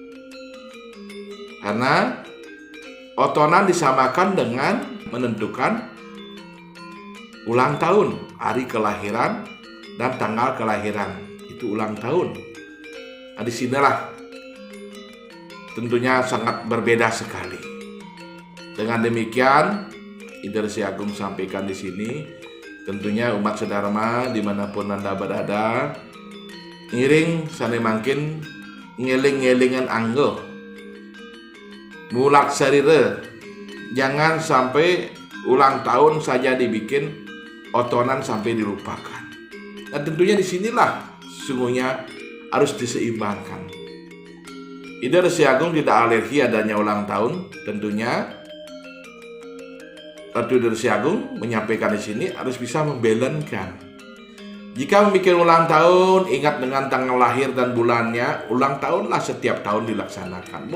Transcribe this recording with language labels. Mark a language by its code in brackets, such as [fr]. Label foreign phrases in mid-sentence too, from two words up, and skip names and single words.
[id] Karena otonan disamakan dengan menentukan ulang tahun, hari kelahiran dan tanggal kelahiran. Itu ulang tahun. Nah, disinilah tentunya sangat berbeda sekali. Dengan demikian, Ida Resi Agung sampaikan di sini, tentunya umat sedharma dimanapun Anda berada, [ban] ngiring sane mangkin ngeling-ngelingan anggo. Mulak sarira, [id] jangan sampai ulang tahun saja dibikin otonan sampai dilupakan. Nah, tentunya disinilah sungguhnya harus diseimbangkan. Ida Resi Agung tidak alergi adanya ulang tahun. Tentunya Ratu Ida Resi Agung menyampaikan di sini harus bisa membalankan Jika memikir ulang tahun, ingat dengan tanggal lahir dan bulannya, ulang tahunlah setiap tahun dilaksanakan.